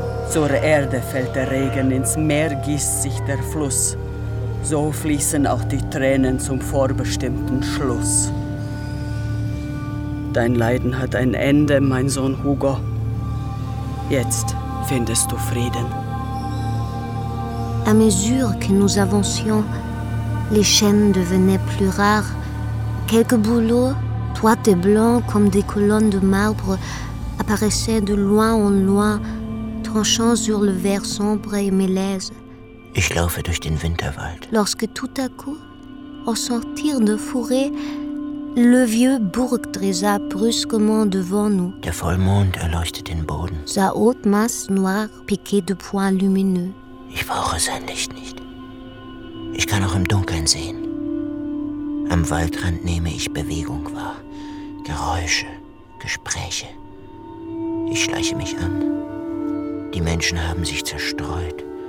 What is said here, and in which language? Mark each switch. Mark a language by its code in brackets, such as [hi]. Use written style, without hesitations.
[de] Zur Erde fällt der Regen, ins Meer gießt sich der Fluss. So fließen auch die Tränen zum vorbestimmten Schluss. Dein Leiden hat ein Ende, mein Sohn Hugo. Jetzt findest du Frieden. [fr] À mesure que nous avancions, les chaînes devenaient plus rares. Quelques bouleaux, toits et blancs comme des colonnes de marbre, apparaissaient de loin en loin, tranchant sur le vert sombre et mélèze. [de] Ich laufe durch den Winterwald. [fr] Lorsque tout à coup, au sortir de fourré, le vieux bourg dressa brusquement devant nous. [de] Der Vollmond erleuchtet den Boden. [fr] Sa haute masse noire piquée de points lumineux. [de] Ich brauche sein Licht nicht. Ich kann auch im Dunkeln sehen. Am Waldrand nehme ich Bewegung wahr. Geräusche, Gespräche. Ich schleiche mich an. Die Menschen haben sich zerstreut.